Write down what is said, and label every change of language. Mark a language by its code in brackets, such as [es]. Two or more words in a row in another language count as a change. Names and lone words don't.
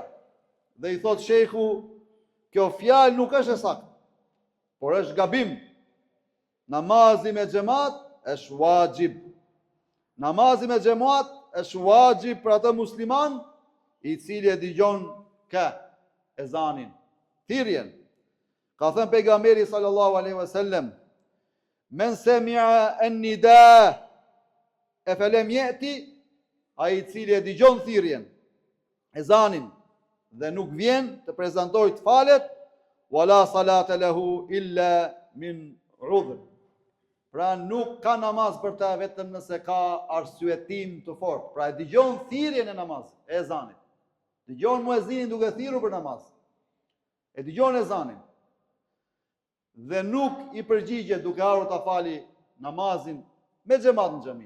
[sq] Dhe I thot sheikhu: "Kjo fjalë nuk është e saktë, por është gabim. Namazi me xhamat është wajib. Namazi me xhamat është wajib për atë musliman I cili e dëgjon ezanin, thirrjen. Ka thënë pejgamberi [ar] صلى الله عليه وسلم: "من سمع النداء فلم يأت", [sq] ai I cili e dëgjon thirrjen, ezanin dhe nuk vjen të prezantojë të falet, [ar] ولا صلاة له إلا من عذر. [sq] Pra nuk ka namaz për ta vetëm nëse ka arsyetim të fortë. Pra e dëgjon thirrjen e namazit, e ezanit. Dëgjon muezinin duke thirrur për namaz. E dëgjon ezanin. Dhe nuk I përgjigjet duke ardhur ta fali namazin me xhamat në xhami.